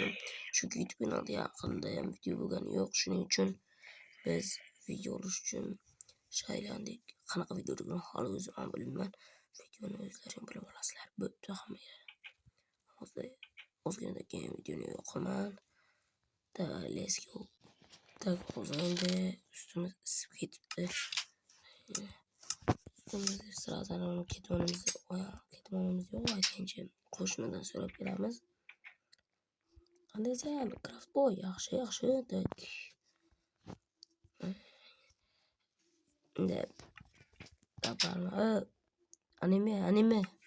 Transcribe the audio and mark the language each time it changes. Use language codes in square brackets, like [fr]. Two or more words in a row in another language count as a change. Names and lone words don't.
[uz] Chunki YouTube kanalida yaqinda ham video bo'lgani yo'q. Shuning uchun biz video olish uchun shaylandik. Qanaqa videoligini hali o'zim ham bilmayman. Videoni o'zlaring bilib olasizlar. Bo'pti hammaga. Hozir o'zgalarga keyin videoni yo'qaman. [en] Let's go. [uz] Tak hozir endi ustimiz isib ketibdi. Sırada onu ketmonimiz yo'q, aytgancha qo'shnidan so'rab kelamiz. Qandaysan, [en] craft boy? [uz] Yaxshi. Tak. Endi anime.